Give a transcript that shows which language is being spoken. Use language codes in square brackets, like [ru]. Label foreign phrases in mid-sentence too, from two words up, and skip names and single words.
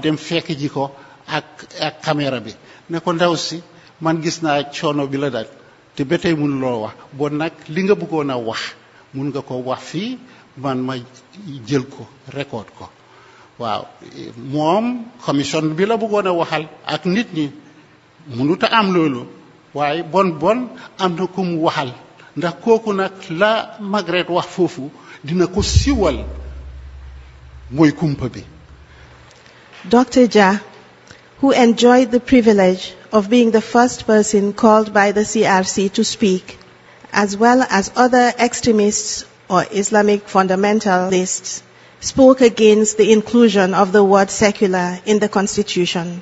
[wo] dem fekk ji ko ak caméra bi ne ko ndaw si man gis naa coono bi la dal te ba tey mënuloo wax bon nag li nga bëggoon a wax mun nga ko wax fii man ma jël ko record ko waaw moom commission bi la bëggoon a waxal ak nit ñi mënut a am loolu waaye bon am na ku mu waxal ndax kooku nag la Margaret wax foofu dina ko siwal mooy kumpa bi. [en] Dr. Jah, who enjoyed the privilege of being the first person called by the CRC to speak, as well as other extremists or Islamic fundamentalists, spoke against the inclusion of the word secular in the Constitution.